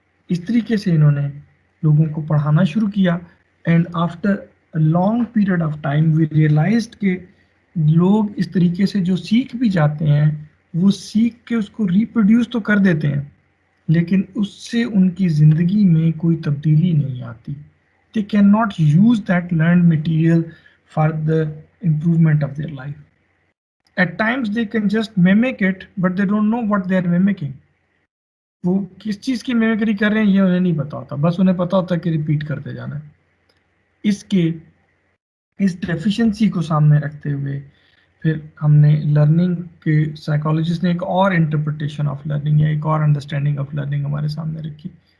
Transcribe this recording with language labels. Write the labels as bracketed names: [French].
[Hindi] इस तरीके से इन्होंने लोगों को पढ़ाना शुरू किया [English] and after a long period of time we realized [Hindi] कि लोग इस तरीके से जो सीख भी जाते हैं वो सीख के उसको रिप्रोड्यूस तो कर देते हैं लेकिन उससे उनकी ज़िंदगी में कोई तब्दीली नहीं आती. [English] They cannot use that learned material for the improvement of their life. At times they can just mimic it, but they don't know what they are mimicking. [Hindi] वो किस चीज़ की मिमिक्री कर रहे हैं ये उन्हें नहीं पता होता, बस उन्हें पता होता है कि रिपीट करते जाना है. इसके इस डेफिशिएंसी को सामने रखते हुए फिर हमने लर्निंग के साइकोलॉजिस्ट ने एक और [English] interpretation of learning [Hindi] या एक और [English] understanding of learning [Hindi] हमारे सामने रखी.